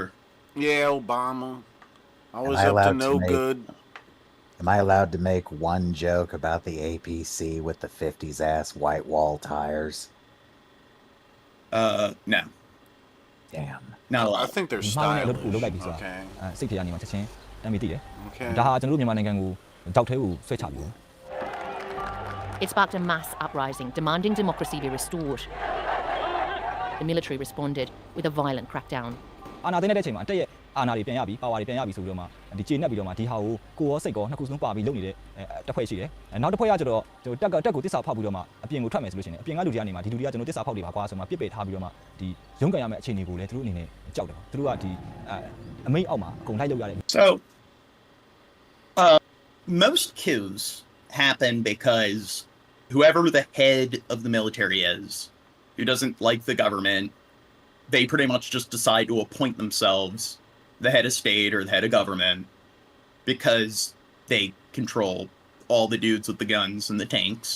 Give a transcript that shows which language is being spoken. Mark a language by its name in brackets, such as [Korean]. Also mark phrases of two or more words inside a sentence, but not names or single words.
[English] Yeah, Obama. I was up to no good. Am I allowed to make one joke about the APC with the 50s ass white wall tires? No. Damn. Not a lot. I think they're stylish. [Burmese] Okay. စိတ်ထဲကနေမှချက်ချင်းတမ်းပြီးတည်တယ် [English] Okay. [Burmese] ဒါဟာကျွန်တော်တို့မြန်မာနိုင်ငံကိုတောက်ထဲကိုဆွဲချပြီး [English] It sparked a mass uprising demanding democracy be restored. The military responded with a violent crackdown. [Burmese] အာဏာသိမ်းတဲ့အချိန်မှာတက်ရဲ့အာဏာတွေပြန်ရပြီပါဝါတွေပြန်ရပြီဆိုပြီးတော့မှဒီကျေနပ်ပြီးတော့မှဒီဟာကိုကိုရောစိတ်ကောနှစ်ခုစလုံးပါပြီးလုပ်နေတဲ့တစ်ဖွဲ့ရှိတယ်နောက်တစ်ဖွဲ့ကကျတော့တက်ကိုတစ္ဆာဖောက်ပြီးတော့မှအပြင်ကိုထွက်မယ်ဆိုလို့ရှိရင်အပြင်ကလူတွေကနေမှဒီလူတွေကကျွန်တော်တစ္ဆာဖောက်တွေပါကွာဆိုမှပြစ်ပယ်ထားပြီးတော့မှဒီရုန်းကန်ရမယ့်အခြေအနေကိုလည်းသူတို့အနေနဲ့ကြောက်တယ်သူတို့ကဒီအမိန့်အောက်မှာအကုန်လိုက်လုပ်ရတယ် [English] So most coups happen because whoever the head of the military is, who doesn't like the government, they pretty much just decide to appoint themselves the head of state or the head of government because they control all the dudes with the guns and the tanks.